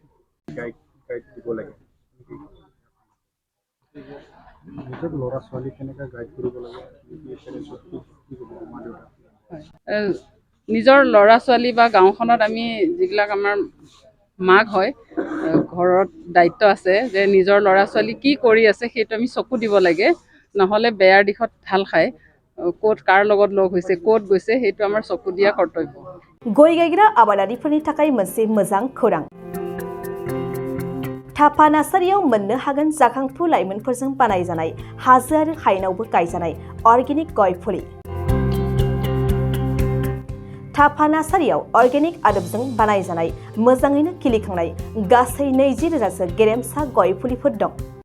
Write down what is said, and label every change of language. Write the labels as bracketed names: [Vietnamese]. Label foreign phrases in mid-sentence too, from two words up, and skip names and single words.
[Assamese] নিজৰ ল'ৰা ছোৱালী বা গাঁওখনত আমি যিবিলাক আমাৰ মাক হয় ঘৰত দায়িত্ব আছে যে নিজৰ ল'ৰা ছোৱালী কি কৰি আছে সেইটো আমি চকু দিব লাগে নহ'লে বেয়াৰ দিশত ঢাল খায় ক'ত কাৰ লগত লগ হৈছে ক'ত গৈছে সেইটো আমাৰ চকু দিয়া কৰ্তব্য [Bodo] गय गायग्रा आबादारिफोरनि थाखाय मोनसे मोजां खौरां थापा नार्सारियाव मोननो हागोन जाखांफु लाइमोनफोरजों बानायजानाय हाजो आरो हायेनावबो गायजानाय अर्गेनिक गय फुलि थापा नार्सारियाव अर्गेनिक आदबजों बानायजानाय मोजाङैनो खिलिखांनाय गासै 20,000सो गेरेमसा गय फुलिफोर दं